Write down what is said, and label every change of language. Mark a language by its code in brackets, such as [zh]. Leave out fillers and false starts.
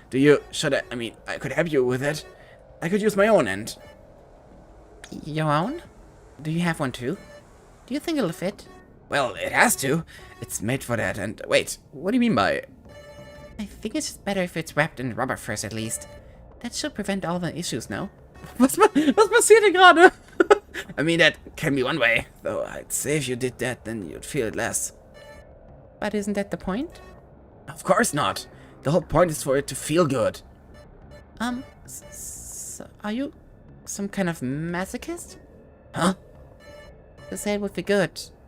[en] I could help you with it. I could use my own end. Your own? Do you have one too? Do you think it'll fit? Well, it has to. It's made for that, and wait, what do you mean by... I think it's just better if it's wrapped in rubber first, at least. That should prevent all the issues, no? [de] Was passiert hier gerade? [en] I mean, that can be one way, though I'd say if you did that, then you'd feel it less. But isn't that the point? Of course not. The whole point is for it to feel good. So are you some kind of masochist? Huh? to say it would be good.